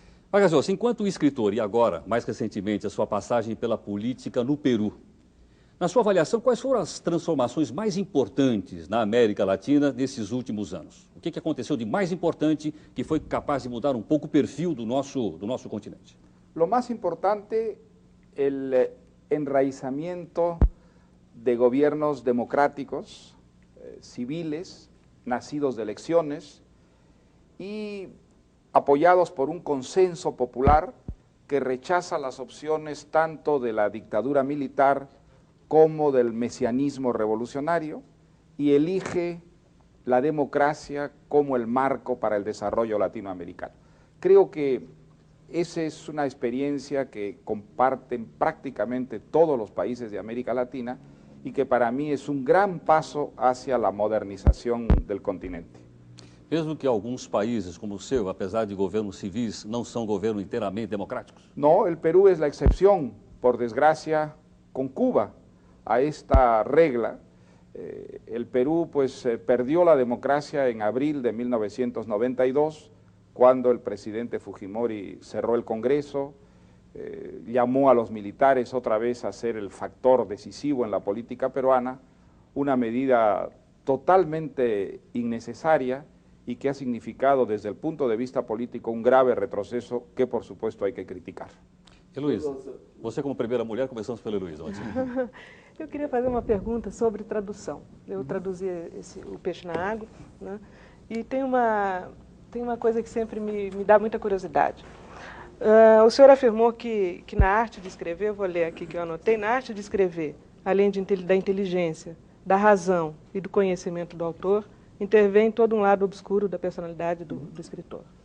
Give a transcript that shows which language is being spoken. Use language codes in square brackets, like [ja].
[pt] Vargas Llosa, enquanto escritor e agora, mais recentemente, a sua passagem pela política no Peru, na sua avaliação, quais foram as transformações mais importantes na América Latina nesses últimos anos? O que aconteceu de mais importante que foi capaz de mudar um pouco o perfil do nosso continente? [es] Lo más importante, el enraizamiento de gobiernos democráticos, civiles, nacidos de elecciones y apoyados por un consenso popular que rechaza las opciones tanto de la dictadura militar como del mesianismo revolucionario y elige la democracia como el marco para el desarrollo latinoamericano. Creo que esa es una experiencia que comparten prácticamente todos los países de América Latina y que para mí es un gran paso hacia la modernización del continente. [pt] Mesmo que alguns países como o seu, apesar de governos civis, não são governos inteiramente democráticos? [es] No, el Perú es la excepción, por desgracia, con Cuba a esta regla. El Perú perdió la democracia en abril de 1992, cuando el presidente Fujimori cerró el Congreso, llamó a los militares otra vez a ser el factor decisivo en la política peruana, una medida totalmente innecesaria y que ha significado desde el punto de vista político un grave retroceso que por supuesto hay que criticar. [pt] Heloísa, você como primeira mulher, começamos pela Heloísa. Eu queria fazer uma pergunta sobre tradução. Eu traduzi O Peixe na Água, né? E tem uma coisa que sempre me dá muita curiosidade. O senhor afirmou que na arte de escrever, eu vou ler aqui que eu anotei, na arte de escrever, além da inteligência, da razão e do conhecimento do autor, intervém todo um lado obscuro da personalidade do escritor.